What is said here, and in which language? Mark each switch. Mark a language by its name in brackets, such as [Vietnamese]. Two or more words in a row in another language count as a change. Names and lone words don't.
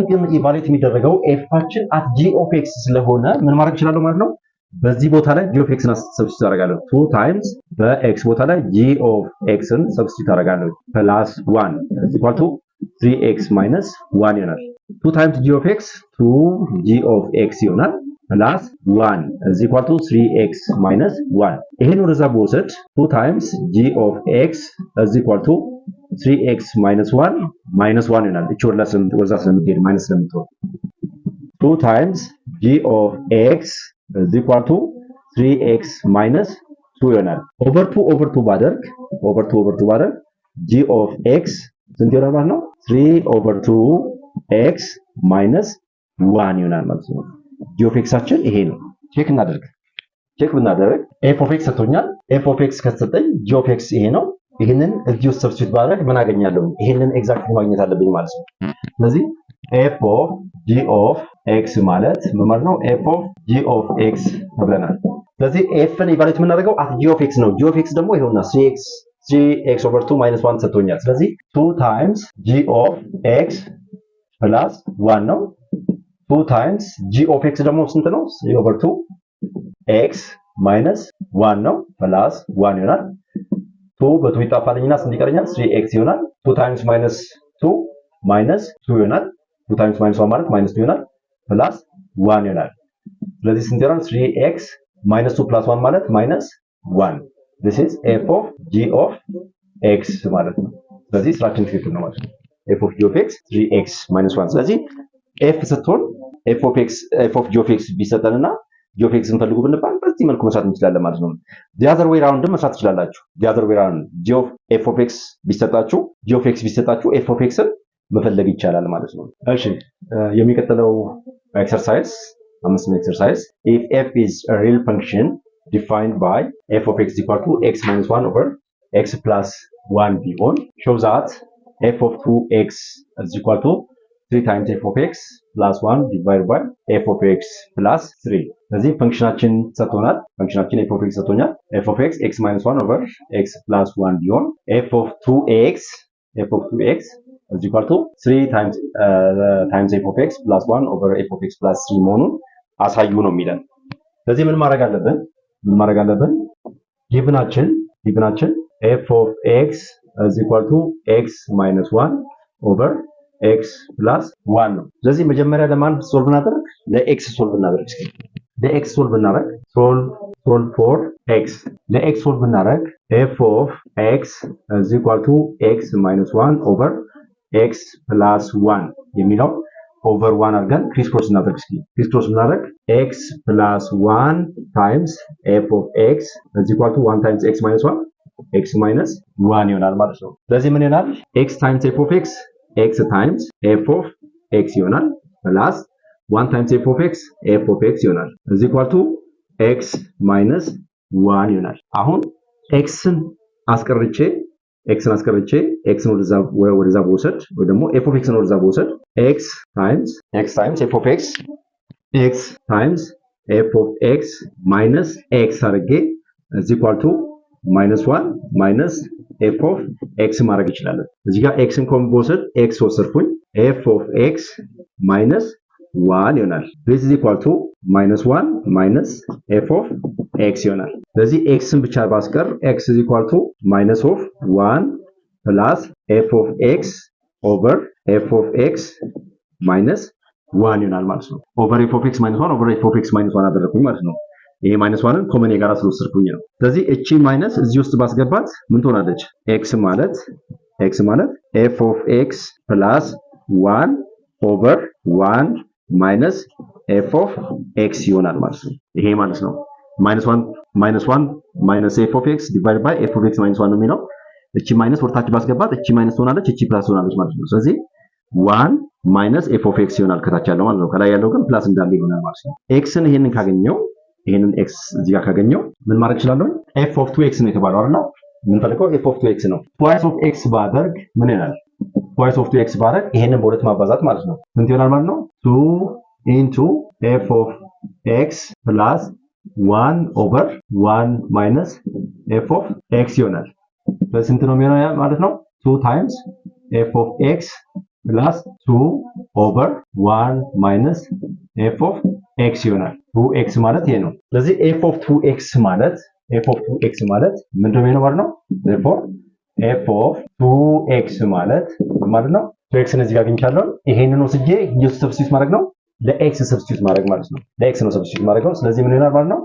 [Amharic] ግን ኢቫሉዌት የሚደረገው f አችን [English] at g of x [Amharic] ስለሆነ ምን ማድረግ እችላለሁ ማለት ነው በዚህ ቦታ ላይ [English] g of x [Amharic] ን ሰብስቲቱት አደርጋለሁ [English] 2 times [Amharic] በx ቦታ ላይ [English] g of x [Amharic] ን ሰብስቲቱት አደርጋለሁ [English] plus 1 is equal to 3x minus 1 ይሆናል 2 times g of x 2g of x ይሆናል plus 1 is equal to 3x minus 1 [Amharic] ይሄን ወደዛ በወሰድ [English] 2 times g of x is equal to 3x minus 1 [Amharic] ይሆናል እቺ ወደዛ ስለምትሄድ ማይነስ ስለምትሆን [English] 2 times g of x is equal to 3x minus 2 ይሆናል over 2 ባደርግ g of x [Amharic] ስንት ይሆናል ማለት ነው [English] 3 over 2x minus 1 [Amharic] ይሆናል ማለት ነው። [English] g of x [Amharic] አችን ይሄ ነው። ቼክ ብናደርግ [English] f of x [Amharic] ሰጥቶኛል [English] f of x [Amharic] ከተሰጠኝ [English] g of x [Amharic] ይሄ ነው። ይሄንን እዚህ ውስጥ ሰብስቲቱት ባደርግ ምን አገኛለሁ ይሄንን ኤግዛክትሊ ማግኘት አለብኝ ማለት ነው። ስለዚህ [English] f of g of x [Amharic] ማለት ምን ማለት ነው [English] f of g of x [Amharic] ተብለናል። ስለዚህ f ን ኢቫሉዌት የምናደርገው [English] at g of x ነው። g of x [Amharic] ደግሞ ይሄውና [English] 3x over 2 minus 1 [Amharic] ሰጥቶኛል። ስለዚህ [English] 2 times g of x plus 1 ነው 2 times g of x [Amharic] ደግሞ ስንት ነው [English] 3 over 2 x minus 1 ነው plus 1 [Amharic] ይሆናል 2 በ2 ይጣፋልኝና ስንት ይቀረኛል [English] 3x ይሆናል 2 times minus 2 minus 2 [Amharic] ይሆናል [English] 2 times minus 1 [Amharic] ማለት [English] minus 2 [Amharic] ይሆናል [English] plus 1 [Amharic] ይሆናል ስለዚህ ስንት ይሆናል [English] 3x minus 2 plus 1 [Amharic] ማለት [English] minus 1 this is f of g of x [Amharic] ማለት ነው ስለዚህ ስራችን ትክክል ነው ማለት ነው [English] f of g of x 3x minus 1 [Amharic] ስለዚህ f ስትሆን [English] f of g of x [Amharic] ቢሰጠንና [English] g of x [Amharic] እንፈልጉ ብንባል በዚህ መልኩ መስራት እንችላለን ማለት ነው [English] the other way round [Amharic] መስራት ትችላላችሁ [English] the other way round f of x [Amharic] ቢሰጣችሁ [English] g of x [Amharic] ቢሰጣችሁ [English] f of x [Amharic] ን መፈለግ ይቻላል ማለት ነው እሺ የሚቀጥለው ኤክሰርሳይዝ አምስተኛ ኤክሰርሳይዝ [English] if f is a real function defined by f of x equal to x minus 1 over x plus 1 ቢሆን show that f of 2x is equal to 3 times f of x plus 1 divided by f of x plus 3 [Amharic] ስለዚህ ፈንክሽናችን ሰጥቶናል ፈንክሽናችን [English] f of x ሰጥቶኛል f of x x minus 1 over x plus 1 ቢሆን f of 2x is equal to 3 times f of x plus 1 over f of x plus 3 [Amharic] መሆኑን አሳዩ ነው የሚለን ስለዚህ ምን ማድረግ አለብን ጊቭናችን [English] f of x is equal to x minus 1 over x plus 1 [Amharic] ነው ስለዚህ መጀመሪያ ለማን ሶልቭ እናደርግ ለx ሶልቭ እናደርግ ለx ሶልቭ እናደርግ [English] solve for x [Amharic] ለx ሶልቭ እናደርግ [English] f of x is equal to x minus 1 over x plus 1 የሚለው over 1 [Amharic] አድርገን ክሪስ ክሮስ እናደርግ [English] x plus 1 times f of x is equal to 1 times x minus 1 x minus 1 [Amharic] ይሆናል ማለት ነው ስለዚህ ምን ይሆናል [English] x times f of x times f of x ይሆናል plus 1 times f of x ይሆናል is equal to x minus 1 [Amharic] ይሆናል አሁን x ን አስቀርቼ ኤክስን አስቀርቼ ኤክስን ወደዛ በወሰድ ወይ ደግሞ ኤፍ ኦፍ ኤክስን ወደዛ በወሰድ ኤክስ ታይምስ [English] f of x x times f of x minus x [Amharic] አድርጌ [English] is equal to -1 minus f of x [Amharic] ማድረግ ይችላል። እዚህ ጋር x ን ኮምቦሰድ x ወሰድኩኝ [English] f of x minus 1 [Amharic] ይሆናል። [English] this is equal to -1 minus f of x [Amharic] ይሆናል። ስለዚህ x ን ብቻ ባስቀር [English] x is equal to minus of 1 plus f of x over f of x minus 1 [Amharic] ይሆናል ማለት ነው። [English] over f of x minus 1 [Amharic] over f of x minus 1 አደረኩኝ ማለት ነው። ይሄ -1ን ኮመን የጋራ ስለወሰድኩኝ ነው። ስለዚህ እቺ ማይነስ እዚህ ውስጥ ባስገባት ምን ትሆናለች? x ማለት [English] f of x plus 1 over 1 minus f of x [Amharic] ይሆናል ማለት ነው። ይሄ ማለት ነው [English] -1 minus f of x divided by f of x minus 1 [Amharic] ነው የሚለው። እቺ ማይነስ ወርታች ባስገባት እቺ ማይነስ ትሆናለች፣ እቺ ፕላስ ትሆናለች ማለት ነው። ስለዚህ [English] 1 minus f of x [Amharic] ይሆናል ከታች ያለው ማለት ነው። ከላይ ያለው ግን ፕላስ እንዳለ ይሆናል ማለት ነው። x ን ይሄንን ካገኘው ይሄንን x እዚህ ጋር ካገኘው ምን ማድረግ እችላለሁ? [English] f of 2x [Amharic] ነው የተባለው አይደል? ምን ፈልገው [English] f of 2x [Amharic] ነው። [English] twice of x [Amharic] ባደርግ ምን ይሆናል? [English] twice of 2x [Amharic] ባደርግ ይሄንን በሁለት ማባዛት ማለት ነው። ስንት ይሆናል ማለት ነው? [English] 2 into f of x plus 1 over 1 minus f of x [Amharic] ይሆናል። በስንት ነው የሚሆነው ማለት ነው? [English] 2 times f of x plus 2 over 1 minus f of x [Amharic] ይሆናል። 2x ማለት ይሄ ነው። ስለዚህ [English] f of 2x [Amharic] ማለት ምንድነው የሚሆነው ማለት ነው? therefore [English] f of 2x [Amharic] ማለት ነው 2x ነው እዚህ ጋር አግኝቻለሁ። ይሄንን ወስጄ ሰብስቲዩት ማድረግ ነው ለx ሰብስቲዩት ማድረግ ማለት ነው። ለx ነው ሰብስቲዩት ማድረግ ነው። ስለዚህ ምን ይሆናል ማለት ነው?